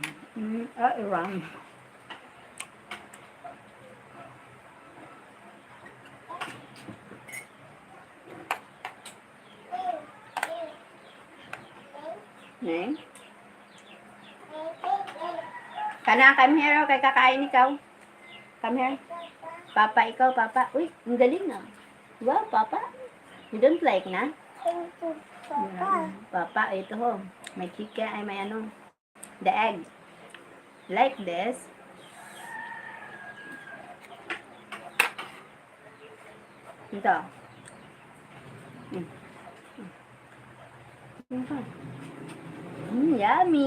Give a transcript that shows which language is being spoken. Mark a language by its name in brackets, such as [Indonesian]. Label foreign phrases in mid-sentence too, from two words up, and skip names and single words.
[English] Iran. Name? Kana, come here. [Filipino] Kay kakain ikaw. [English] Come here. Papa, [Filipino] ikaw, Papa. Uy, ang galing na. [English] Wow, Papa. You don't like na? Papa, [Filipino] ito ho. May chicken, ay may ano. [English] The egg. Like this. [Filipino] Ito. Yummy.